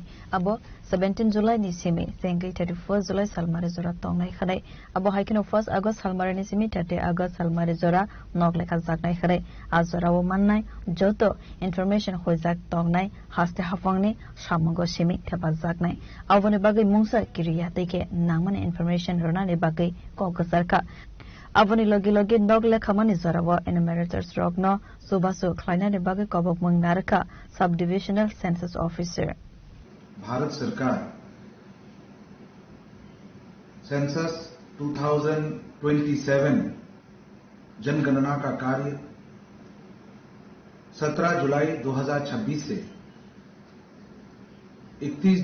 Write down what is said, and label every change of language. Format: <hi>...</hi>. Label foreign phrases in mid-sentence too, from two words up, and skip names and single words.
<trp>abo 17 July ni simi sengai 31 July salmare jora tongnai khanai abo haikino 1 August salmare ni simi 30 August salmare jora nok lekha jaknai khanai azora wo mannai joto information hojak tongnai haste hafong ni samongo simi theba jaknai abone bagai mungsa kiriya teke nangmane information rona ni bagai kokasarka aboni logi logi nogle khamani zorawo enumerators rogno subasu khlainani bagi kobok mangnarka</trp> <en>sub divisional census officer.</en> <hi>भारत सरकार सेंसस 2027 जनगणना का कार्य 17 जुलाई 2026 से 31</hi>